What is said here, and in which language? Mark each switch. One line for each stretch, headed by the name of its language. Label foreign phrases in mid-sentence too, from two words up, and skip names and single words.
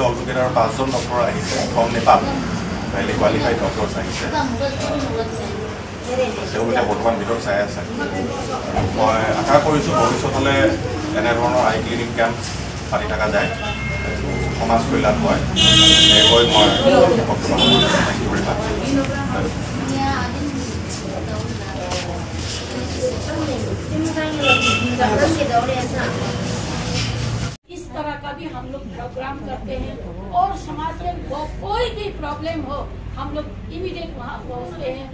Assamese: অলটুগেডাৰ 5জন ডক্টৰ আহিছে
English: from Nepal, highly qualified doctors
Assamese: আহিছে। তেওঁলোকে বৰ্তমান ভিতৰত চাই আছে। মই আশা কৰিছোঁ ভৱিষ্যতলৈ এনেধৰণৰ
English: eye clinic camp
Assamese: পাতি থকা যায়, সমাজ কল্যাণ হয়। এনেকৈ মই বৰ্তমান
English: thank you very much.
Hindi: इस तरह का भी हम लोग प्रोग्राम करते हैं और समाज में कोई भी प्रॉब्लम हो हम लोग इमीडिएट वहाँ पहुँचते हैं।